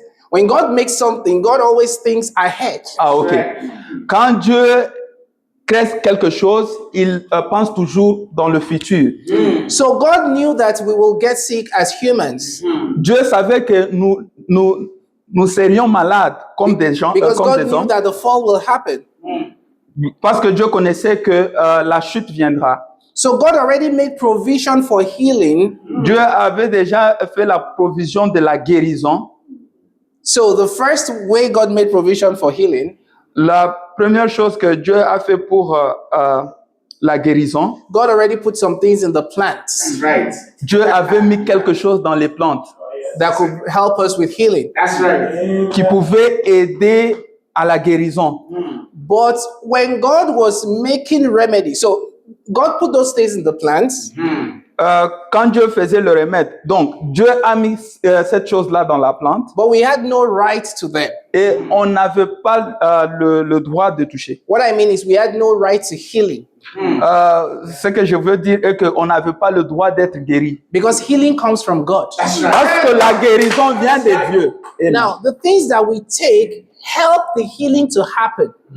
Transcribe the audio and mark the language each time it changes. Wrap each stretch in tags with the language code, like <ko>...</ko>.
<en>when God makes something, God always thinks ahead. Ah, ok.</en> <fr>Quand Dieu crée quelque chose, il pense toujours dans le futur.</fr> <en>So God knew that we will get sick as humans</en> <fr>Dieu savait que nous serions malades comme des gens,</fr> <en>because</en> <fr>comme</fr> <en>God</en> <fr>des</fr> <en>knew</en> <fr>hommes,</fr> <en>that the fall will happen.</en> <fr>parce que Dieu connaissait que la chute viendra.</fr> <en>So God already made provision for healing</en> <fr>Dieu avait déjà fait la provision de la guérison</fr> <en>So the first way God made provision for healing,</en> <fr>La première chose que Dieu a fait pour la guérison,</fr> <en>God already put some things in the plants Right.</en> <fr>Dieu avait mis quelque chose dans les plantes</fr> <en>that could help us with healing. That's right.</en> <fr>qui pouvait aider à la guérison.</fr> <en>But when God was making remedy, so God put those things in the plants,</en> <fr>Quand Dieu faisait le remède, donc Dieu a mis cette chose-là dans la plante</fr> <en>but we had no right to them.</en> <fr>et on n'avait pas le droit de toucher.</fr> <en>What I mean is we had no right to healing</en> <fr>Ce que je veux dire est qu'on n'avait pas le droit d'être guéri.</fr> <en>because healing comes from God. That's right.</en> <fr>Parce que la guérison vient de Dieu. Amen.</fr> <en>Now, the things that we take help the healing to happen.</en>